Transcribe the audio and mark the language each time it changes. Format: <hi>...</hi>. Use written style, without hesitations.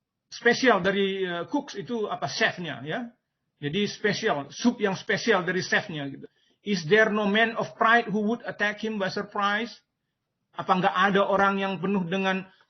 <id>Spesial dari cooks itu chefnya ya. Jadi spesial, sup yang spesial dari chefnya gitu.</id> <en>Is there no man of pride who would attack him by surprise?</en> <id>Apa enggak ada orang yang penuh dengan</id>